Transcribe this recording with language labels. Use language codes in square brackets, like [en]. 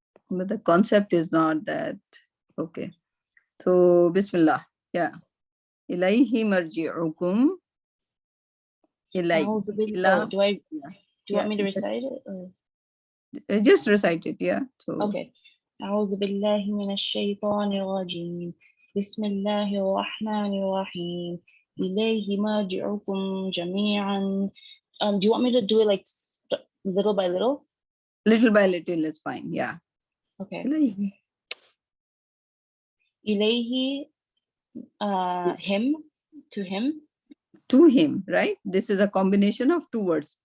[en] But the concept is not that. Okay. So [ar] Bismillah. [en] Yeah. [ar] Ilayhi marji'ukum. Ilayhi. [en] Oh, do you want me to recite it? Or? Just recite it. Yeah. So. Okay. [ar] أعوذ بالله من الشيطان الرجيم بسم الله الرحمن الرحيم إليه مرجعكم جميعا. [en] Do you want me to do it like little by little? Little by little is fine. Yeah. Okay. [ar] Ilayhi. إليه, [en] him, to him. To him, right? This is a combination of two words.